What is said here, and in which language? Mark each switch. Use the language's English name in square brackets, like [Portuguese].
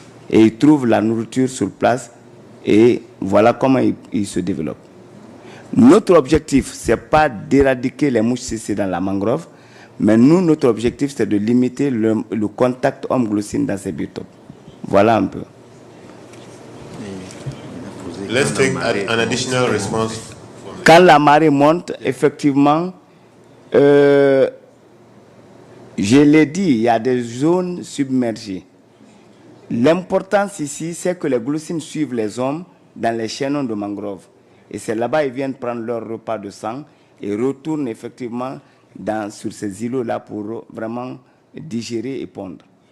[French] Et ils trouvent la nourriture sur place, et voilà comment ils se développent. Notre objectif, ce n'est pas d'éradiquer les mouches CC dans la mangrove, mais nous, notre objectif, c'est de limiter le contact homme-glossine dans ces biotopes. Voilà un peu. [English] Let's take an additional response. [French] Quand la marée monte, effectivement, je l'ai dit, il y a des zones submergées. L'importance ici, c'est que les glossines suivent les hommes dans les chaînons de mangrove. Et c'est là-bas qu'ils viennent prendre leur repas de sang et retournent effectivement sur ces îlots-là pour vraiment digérer et pondre.